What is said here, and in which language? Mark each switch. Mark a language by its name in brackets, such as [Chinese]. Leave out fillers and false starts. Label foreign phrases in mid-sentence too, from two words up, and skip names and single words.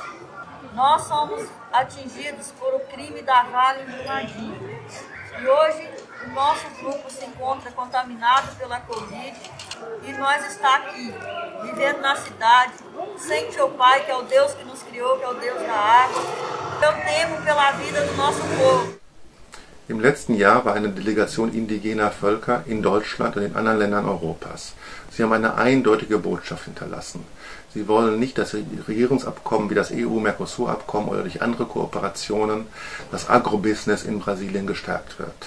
[Portuguese] Nós somos atingidos por o crime da Vale do Nadim. E hoje o nosso grupo se encontra contaminado pela Covid e nós está aqui, vivendo na cidade, sem teu Pai, que é o Deus que nos criou, que é o Deus da água. Eu temo pela vida do nosso povo. [German] Im letzten Jahr war eine Delegation indigener Völker in Deutschland und in anderen Ländern Europas. Sie haben eine eindeutige Botschaft hinterlassen. Sie wollen nicht, dass Regierungsabkommen wie das EU-Mercosur-Abkommen oder durch andere Kooperationen das Agrobusiness in Brasilien gestärkt wird.